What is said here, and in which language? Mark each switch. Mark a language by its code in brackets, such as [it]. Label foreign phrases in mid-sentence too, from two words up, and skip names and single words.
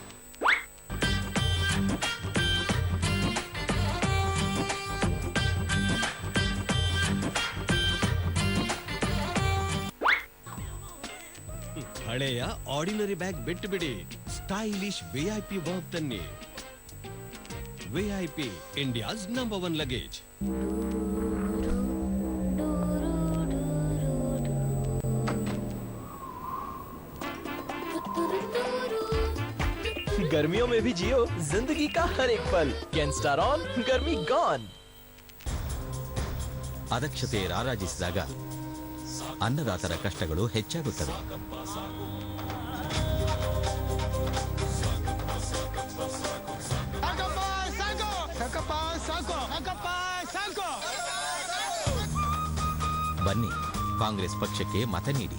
[kn] ಹಳೆಯ [en] ordinary bag [kn] ಬಿಟ್ಟು ಬಿಡಿ, [en] stylish VIP work [kn] ತನ್ನಿ. [en] VIP, India's number 1 luggage. [hi] गर्मियों में भी जियो जिंदगी का हर एक पल. [en] can star on, गर्मी गॉन. [kn] ಅದಕ್ಷತೆ ರಾರಾಜಿಸಿದಾಗ ಅನ್ನದಾತರ ಕಷ್ಟಗಳು ಹೆಚ್ಚಾಗುತ್ತವೆ. ಬನ್ನಿ, ಕಾಂಗ್ರೆಸ್ ಪಕ್ಷಕ್ಕೆ ಮತ ನೀಡಿ.